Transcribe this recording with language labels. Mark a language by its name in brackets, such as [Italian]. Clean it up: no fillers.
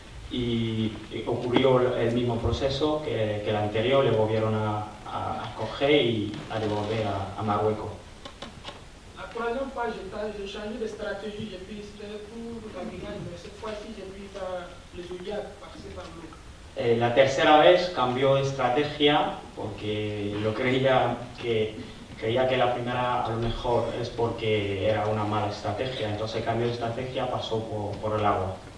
[Spanish] Y ocurrió el mismo proceso que el anterior, le volvieron a coger y a devolver a Marruecos. [French] La 3e fois, j'ai changé de stratégie, j'ai pris pour la brigade, mais cette fois-ci, j'ai pris les Zodiacs, passer par l'eau. [Spanish] La 3ª vez cambió de estrategia porque creía que la primera a lo mejor es porque era una mala estrategia, entonces cambió de estrategia, pasó por el agua.